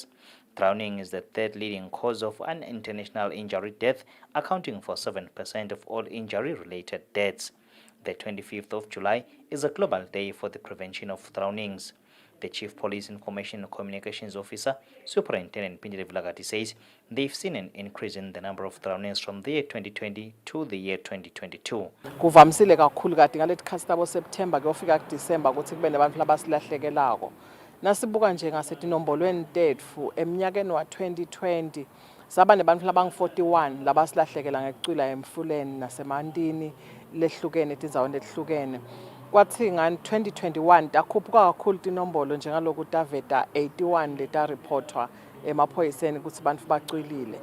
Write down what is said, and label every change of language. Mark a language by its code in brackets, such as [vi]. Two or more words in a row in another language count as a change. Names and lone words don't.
[en] Drowning is the third leading cause of an international injury death, accounting for 7% of all injury-related deaths. The 25th of July is a global day for the prevention of drownings. The Chief Police Information and Communications Officer, Superintendent Pindile Vilagati, says they've seen an increase in the number of drownings from the year 2020 to the year 2022. [ss] Kuvamsile kakhulu kade ngalethi khasi labo September kuyofika kuDisemba ukuthi kube nabantu labasilahlekelako. Nasibuka nje ngasetinnombolweni tetfu eminyakeni wa 2020 saba nebantu labangu-41 labasilahlekela ngekucwila emfuleni nasemantini lehlukene etindzaweni lehlukene. Kwathi ngani 2021 takhuphuka kakhulu tinombolo njengaloku taveta 81 letareportwa emaphoyiseni ukuthi bantu bacwilile.